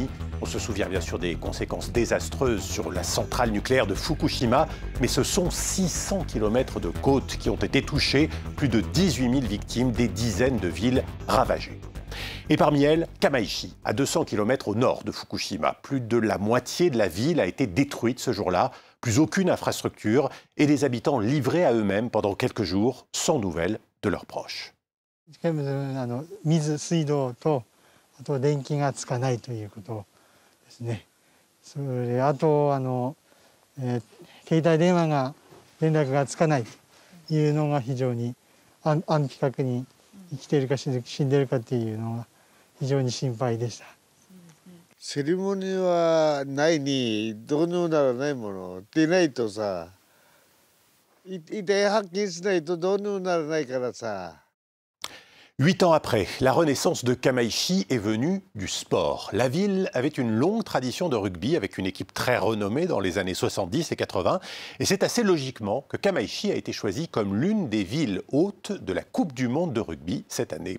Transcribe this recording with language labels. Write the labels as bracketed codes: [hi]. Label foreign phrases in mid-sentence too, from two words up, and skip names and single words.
[fr] On se souvient bien sûr des conséquences désastreuses sur la centrale nucléaire de Fukushima, mais ce sont 600 km de côtes qui ont été touchées, plus de 18 000 victimes, des dizaines de villes ravagées. Et parmi elles, Kamaishi, à 200 km au nord de Fukushima. Plus de la moitié de la ville a été détruite ce jour-là, plus aucune infrastructure et des habitants livrés à eux-mêmes pendant quelques jours, sans nouvelles de leurs proches. [ja] 水、水道と、あと電気がつかないということですね。それあと携帯電話が連絡がつかないというのが非常に安否確認生きているか死んでいるかというのが非常に心配でした。セレモニーはないにどうにもならないものでないとさ、遺体発見しないとどうにもならないからさ。 [fr] 8 ans après, la renaissance de Kamaishi est venue du sport. La ville avait une longue tradition de rugby avec une équipe très renommée dans les années 70 et 80. Et c'est assez logiquement que Kamaishi a été choisie comme l'une des villes hôtes de la Coupe du Monde de rugby cette année.